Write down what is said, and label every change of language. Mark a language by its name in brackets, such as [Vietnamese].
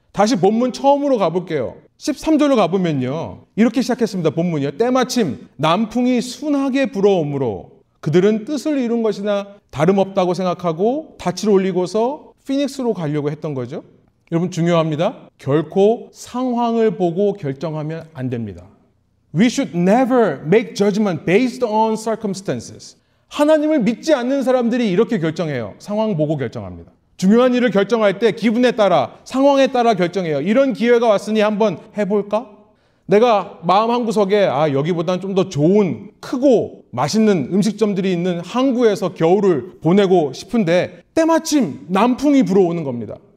[Korean] 다시 본문 처음으로 가볼게요. 13절로 가보면요. 이렇게 시작했습니다. 본문이요. 때마침 남풍이 순하게 불어오므로 그들은 뜻을 이룬 것이나 다름없다고 생각하고 닻을 올리고서 피닉스로 가려고 했던 거죠. 여러분 중요합니다. 결코 상황을 보고 결정하면 안 됩니다. [English] We should never make judgment based on circumstances. [Korean] 하나님을 믿지 않는 사람들이 이렇게 결정해요. 상황 보고 결정합니다. 중요한 일을 결정할 때 기분에 따라, 상황에 따라 결정해요. 이런 기회가 왔으니 한번 해볼까? 내가 마음 한구석에 여기보다는 좀 더 좋은, 크고 맛있는 음식점들이 있는 항구에서 겨울을 보내고 싶은데 때마침 남풍이 불어오는 겁니다.